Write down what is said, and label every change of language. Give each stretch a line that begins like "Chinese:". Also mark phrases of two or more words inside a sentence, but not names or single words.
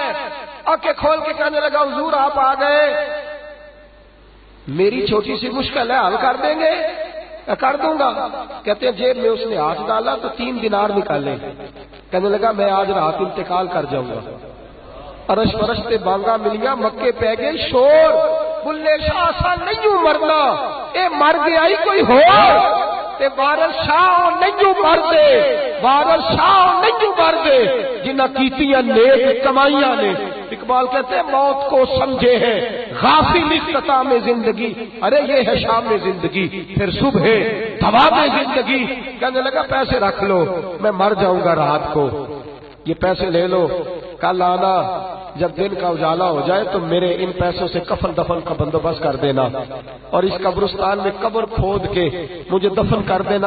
Urdu: آنکھیں کھول کے کہنے لگا حضور آپ آ گئے، میری چھوٹی سی مشکل ہے، حل کر دیں گے؟ کر دوں گا. کہتے ہیں جیب میں اس نے ہاتھ ڈالا تو 3 دینار نکالے. کہنے لگا میں آج رات انتقال کر جاؤں گا.
Punjabi: ارش فرش تے بانگا ملیا، مکے پہ گئے شور، بلے شاہ سا نہیں مرنا، اے مر گیا ہی کوئی ہو تے وارث شاہ نہیں مر دے، وارث شاہ نہیں مر دے جنہ کیتیاں نیک کمائیاں نے.
Urdu: اقبال کہتے ہیں موت کو سمجھے ہیں غافل اختتام زندگی، ارے یہ ہے شام زندگی پھر صبح دوام زندگی. کہنے لگا پیسے رکھ لو، میں مر جاؤں گا رات کو، یہ پیسے لے لو، کل آنا جب دن کا اجالا ہو جائے تو میرے ان پیسوں سے کفن دفن کا بندوبست کر دینا، اور اس قبرستان میں قبر کھود کے مجھے دفن کر دینا.